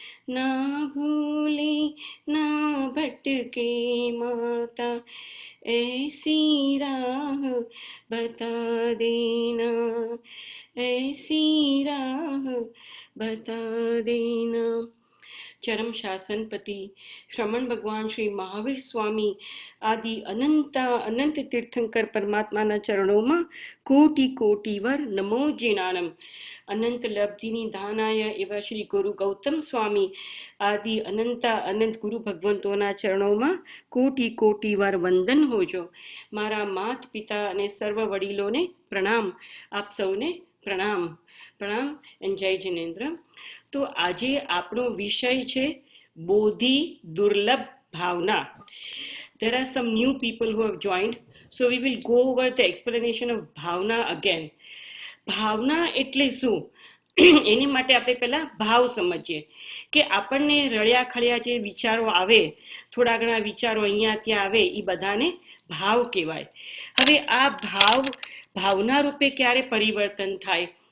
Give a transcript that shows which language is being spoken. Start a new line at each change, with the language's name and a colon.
Hindi: ना भूले ना भटके माता ऐसी राह बता देना, ऐसी राह बता देना. चरम शासनपति श्रमण भगवान श्री महावीर स्वामी आदि अनंत तीर्थंकर परमात्माના
Gujarati: ચરણોમાં કોટી કોટી વાર નમો જીનાનમ. અનંત લબ્ધિની દાનાય એવા શ્રી ગુરુ ગૌતમ સ્વામી આદિ અનંત ગુરુ ભગવંતોના ચરણોમાં કોટી કોટી વાર વંદન હોજો. મારા માત પિતા અને સર્વ વડીલોને પ્રણામ. આપ સૌને પ્રણામ. પ્રણામ and જય જિનેન્દ્ર. તો આજે આપણો વિષય છે બોધિ દુર્લભ ભાવના.
English: There are some new people who have joined, so we will go over the explanation of bhavna again.
Gujarati: ભાવના એટલે શું એની માટે આપણે પહેલા ભાવ સમજીએ કે આપણને રળિયા ખળિયા જે વિચારો આવે, થોડા ઘણા વિચારો અહીંયા ત્યાં આવે, એ બધાને ભાવ કહેવાય. હવે આ ભાવના રૂપે ક્યારે પરિવર્તન થાય?